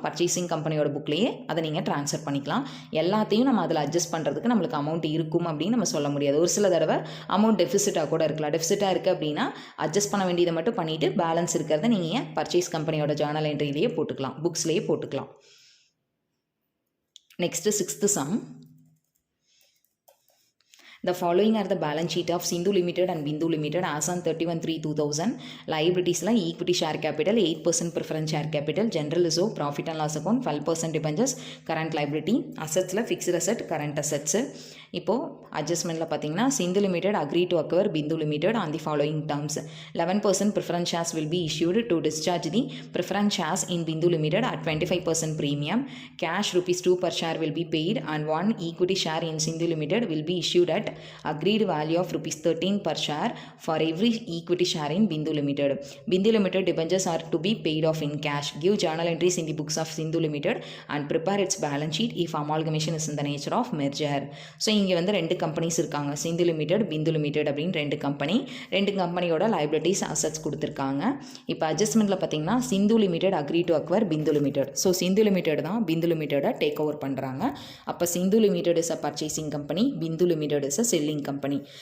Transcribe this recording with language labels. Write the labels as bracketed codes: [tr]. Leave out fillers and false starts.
[ta] Purchasing கம்பெனியோட புக்லேயே அதை நீங்கள் ட்ரான்ஸ்ஃபர் பண்ணிக்கலாம். எல்லாத்தையும் நம்ம அதில் அட்ஜஸ்ட் பண்ணுறதுக்கு நம்மளுக்கு அமௌண்ட் இருக்கும் அப்படின்னு நம்ம சொல்ல முடியாது. ஒரு சில தடவை அமௌண்ட் டெஃபிசிட்டாக கூட இருக்கலாம். டெஃபிசிட்டாக இருக்குது அப்படின்னா அட்ஜஸ்ட் பண்ண வேண்டியதை மட்டும் பண்ணிவிட்டு பேலன்ஸ் இருக்கிறத நீங்கள் பர்ச்சேஸ் கம்பெனியோட ஜர்னல் என்ட்ரிலேயே போட்டுக்கலாம், புக்ஸ்லேயே போட்டுக்கலாம். [en] Next 6th sum. The following are the balance sheet of Sindhu Limited and Bindu Limited as on 31/3/2000. Liabilities like equity share capital 8% preference share capital, general reserve, profit and loss account 12% debentures, current liability, assets like fixed asset, current assets. [ta] இப்போது அட்ஜஸ்ட்மெண்ட்டில் பார்த்தீங்கன்னா [en] Sindhu limited agree to acquire Bindu limited on the following terms. 11% preference shares will be issued to discharge the preference shares in Bindu limited at 25% premium. Cash ₹2 per share will be paid and 1 equity share in Sindhu Limited will be issued at agreed value of ₹13 per share for every equity share in Bindu Limited. Bindu Limited debentures are to be paid off in cash. Give journal entries in the books of Sindhu Limited and prepare its balance sheet if amalgamation is in the nature of merger. [ta] So இங்கே வந்து 2 companies இருக்காங்க, சிந்து limited, பிந்து limited அப்படின்னு 2 company. 2 கம்பெனியோட liabilities assets கொடுத்துருக்காங்க. இப்போ அட்ஜஸ்ட்மெண்ட்டில் பார்த்தீங்கன்னா சிந்து limited agree to acquire Bindu limited. So Sindhu limited தான் பிந்து லிமிடெடை take over பண்ணுறாங்க. அப்போ சிந்து limited is a purchasing company, Bindu limited is a selling company.